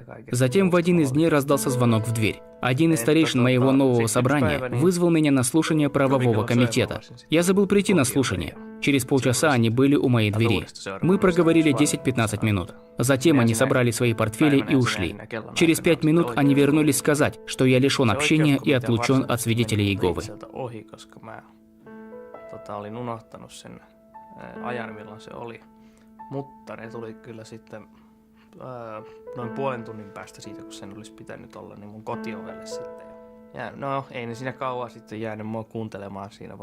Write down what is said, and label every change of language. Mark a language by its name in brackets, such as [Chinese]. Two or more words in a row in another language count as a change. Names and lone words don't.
[Russian] Затем в один из дней раздался звонок в дверь. Один из старейшин моего нового собрания вызвал меня на слушание правового комитета. Я забыл прийти на слушание. Через полчаса они были у моей двери. Мы проговорили 10-15 минут. Затем они собрали свои портфели и ушли. Через 5 минут они вернулись сказать, что я лишен общения и отлучен от свидетелей Иеговы. [Finnish] Olin unohtanut sen ajan, milloin se oli. Mutta ne tuli kyllä sitten noin 0,5 tunnin päästä siitä, kun sen olisi pitänyt olla, niin mun kotiovelle sitten. Ja no, ei ne siinä kauan sitten jäänyt mua kuuntelemaan siinä.